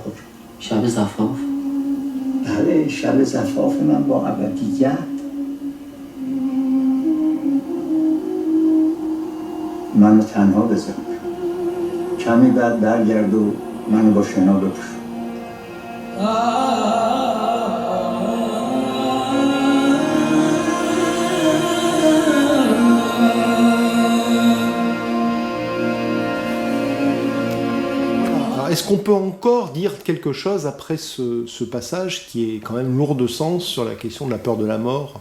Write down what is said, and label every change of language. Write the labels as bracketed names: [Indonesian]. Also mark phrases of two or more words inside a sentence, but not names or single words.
[Persian] شب زفاف؟ بله، شب زفاف من با ابدیت. منو تنها بذار، کمی بعد برگرد و منو با شنا بپوش. [French] Est-ce qu'on peut encore dire quelque chose après ce passage qui est quand même lourd de sens sur la question de la peur de la mort?